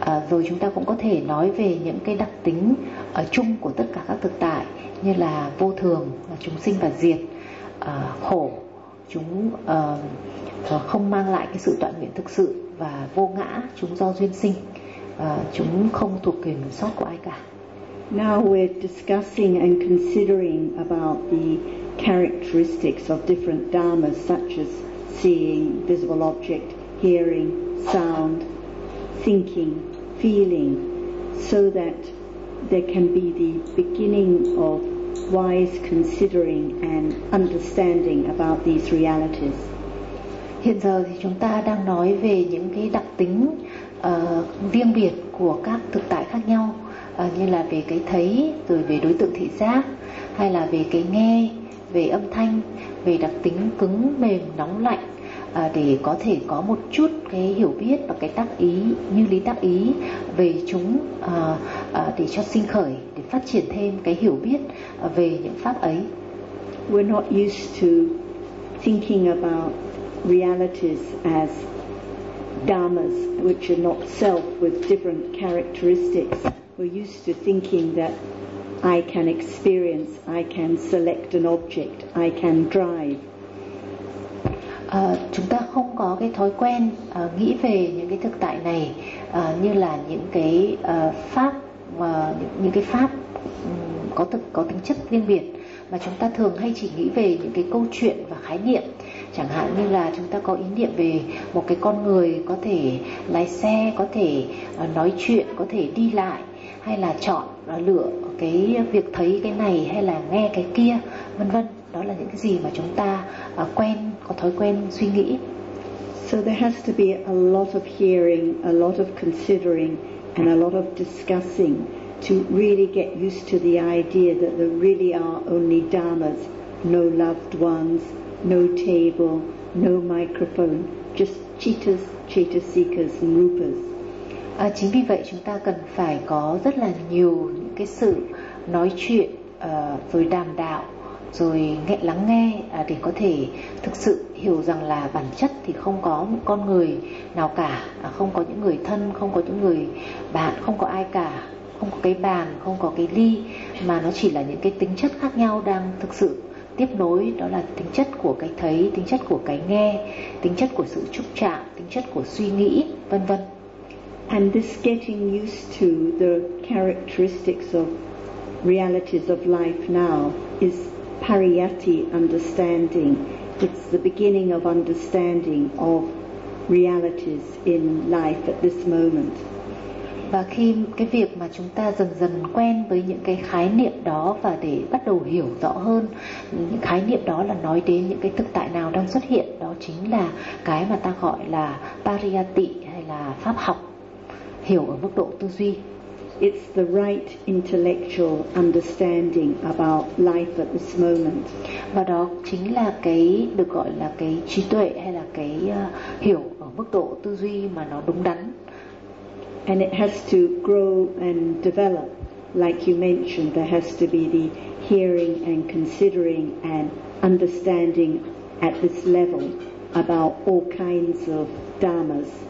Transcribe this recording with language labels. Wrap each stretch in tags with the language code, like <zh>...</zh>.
<vi>Rồi chúng ta cũng có thể nói về những cái đặc tính ở chung của tất cả các thực tại như là vô thường, chúng sinh và diệt, khổ, chúng không mang lại cái sự toàn nguyện thực sự, và vô ngã, chúng do duyên sinh, chúng không thuộc quyền sót của ai cả.</vi> <en>Now we're discussing and considering about the characteristics of different dharmas such as seeing, visible object, hearing, sound, thinking, feeling, so that there can be the beginning of wise considering and understanding about these realities.</en> <vi>Hiện giờ thì chúng ta đang nói về những cái đặc tính riêng biệt của các thực tại khác nhau, như là về cái thấy, rồi về đối tượng thị giác, hay là về cái nghe, về âm thanh, về đặc tính cứng, mềm, nóng, lạnh, để có thể có một chút cái hiểu biết và cái tác ý, như lý tác ý về chúng, để cho sinh khởi, để phát triển thêm cái hiểu biết về những pháp ấy.</vi> <en>We're not used to thinking about realities as dharmas which are not self with different characteristics. We're used to thinking that I can experience, I can select an object, I can drive.</en> <vi>Chúng ta không có cái thói quen nghĩ về những cái thực tại này như là những cái pháp và những cái pháp có tính chất riêng biệt, mà chúng ta thường hay chỉ nghĩ về những cái câu chuyện và khái niệm. Chẳng hạn như là chúng ta có ý niệm về một cái con người có thể lái xe, có thể nói chuyện, có thể đi lại, hay là chọn lựa cái việc thấy cái này hay là nghe cái kia, vân vân. Đó là những cái gì mà chúng ta quen, có thói quen suy nghĩ.</vi> <en>So there has to be a lot of hearing, a lot of considering, and a lot of discussing to really get used to the idea that there really are only dharmas, no loved ones, no table, no microphone, just cheetahs, cheetah seekers, and rupas.</en> <vi>Chính vì vậy chúng ta cần phải có rất là nhiều những cái sự nói chuyện, rồi đàm đạo, rồi nghe lắng nghe, để có thể thực sự hiểu rằng là bản chất thì không có một con người nào cả, không có những người thân, không có những người bạn, không có ai cả, không có cái bàn, không có cái ly, mà nó chỉ là những cái tính chất khác nhau đang thực sự tiếp nối. Đó là tính chất của cái thấy, tính chất của cái nghe, tính chất của sự trúc trạng, tính chất của suy nghĩ, vân vân.</vi> <en>And this getting used to the characteristics of realities of life now is pariyatti understanding. It's the beginning of understanding of realities in life at this moment.</en> <vi>Và khi cái việc mà chúng ta dần dần quen với những cái khái niệm đó và để bắt đầu hiểu rõ hơn, những khái niệm đó là nói đến những cái thực tại nào đang xuất hiện, đó chính là cái mà ta gọi là pariyatti, hay là pháp học, hiểu ở mức độ tư duy.</vi> <en>It's the right intellectual understanding about life at this moment.</en> <vi>Và đó chính là cái được gọi là cái trí tuệ hay là cái hiểu ở mức độ tư duy mà nó đúng đắn.</vi> <en>And it has to grow and develop. Like you mentioned, there has to be the hearing and considering and understanding at this level about all kinds of dharmas.</en>